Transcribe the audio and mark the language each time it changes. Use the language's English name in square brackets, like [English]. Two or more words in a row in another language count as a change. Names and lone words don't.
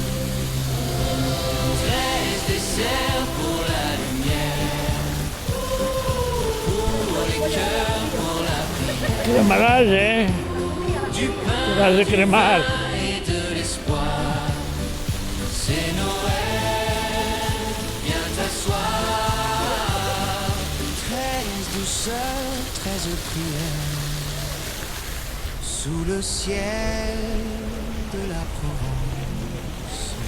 [French] 13 desserts pour la lumière, pour les cœurs, pour la prière. [Catalan] Cremaràs, [French] Du pain, [Catalan] T'has de cremar. [French] et de l'espoir. C'est Noël, viens t'asseoir. 13 douceurs, 13 prières. Sous le ciel de la Provence.